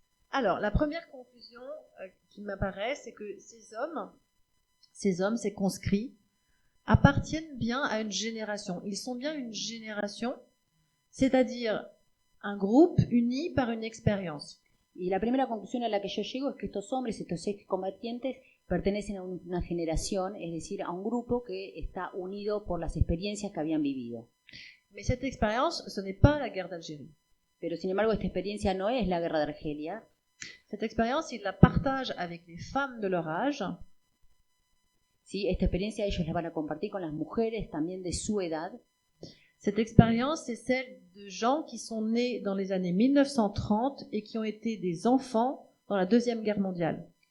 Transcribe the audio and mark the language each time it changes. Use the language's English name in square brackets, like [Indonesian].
[French] Alors, la première conclusion qui m'apparaît, c'est que ces hommes, ces conscrits, appartiennent bien à une génération. Ils sont bien une génération, c'est-à-dire un groupe uni par une expérience. [Spanish] Y la primera conclusión a la que yo llego es que estos hombres, estos excombatientes, pertenecen a una generación, es decir, a un grupo que está unido por las experiencias que habían vivido. [French] Mais cette expérience, ce n'est pas la guerre d'Algérie. [Spanish] Pero sin embargo, esta experiencia no es la guerra de Argelia. [French] Cette expérience, ils la partagent avec les femmes de leur âge. [Spanish] ¿Sí? Esta experiencia ellos la van a compartir con las mujeres también de su edad. [French] Cette expérience, c'est celle de gens qui sont nés dans les années 1930 et qui ont été des enfants dans la Deuxième Guerre mondiale.